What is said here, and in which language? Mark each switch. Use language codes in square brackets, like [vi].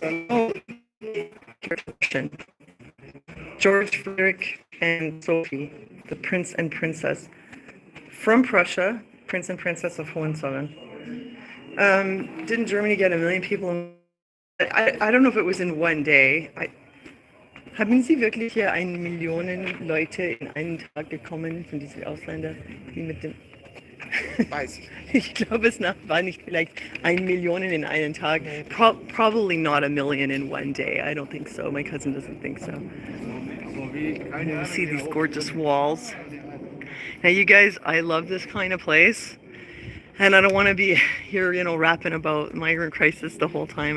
[en] Oh, George Frederick and Sophie, the prince and princess from Prussia, prince and princess of Hohenzollern. Didn't Germany get 1 million people? I don't know if it was in one day. [de] Haben Sie wirklich hier 1 Million Leute in einen Tag gekommen von diesen Ausländern, die mit dem Weiß ich. Ich glaube, es war nicht vielleicht 1 Million in einen Tag. [en] Probably not 1 million in one day. I don't think so. My cousin doesn't think so. And you see these gorgeous walls. Now, you guys, I love this kind of place. And I don't want to be here, you know, rapping about migrant crisis the whole time.